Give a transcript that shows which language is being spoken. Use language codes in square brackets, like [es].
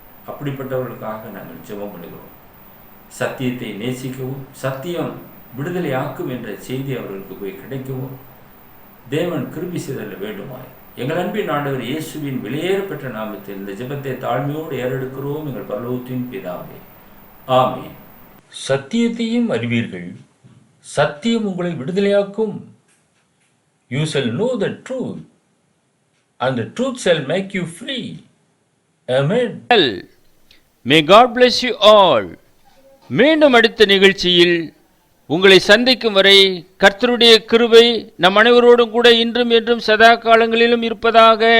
[ta] அப்படிப்பட்டவர்களுக்காக நாங்கள் ஜெபம் பண்ணுகிறோம். சத்தியத்தை நேசிக்கவும், சத்தியம் விடுதலை ஆக்கும் என்ற செய்தி அவர்களுக்கு போய் கிடைக்கவும் தேவன் கிருபை செய்தல வேண்டுமாய் எங்கள் அன்பின் ஆண்டவர் இயேசுவின் வெளியேறப்பெற்ற நாமத்தில் இந்த ஜெபத்தை தாழ்மையோடு ஏறெடுக்கிறோம் எங்கள் பரலோகத்தின் பிதாவே, ஆமென். சத்தியத்தையும் அறிவீர்கள், சத்தியம் உங்களை விடுதலையாக்கும். [en] You shall know the truth, and the truth shall make you free. Amen. May God bless you all. [ta] மீண்டும் அடுத்த நிகழ்ச்சியில் உங்களை சந்திக்கும் வரை கர்த்தருடைய கிருபை நம் அனைவரோடும் கூட இன்றும் என்றும் சதா காலங்களிலும் இருப்பதாக.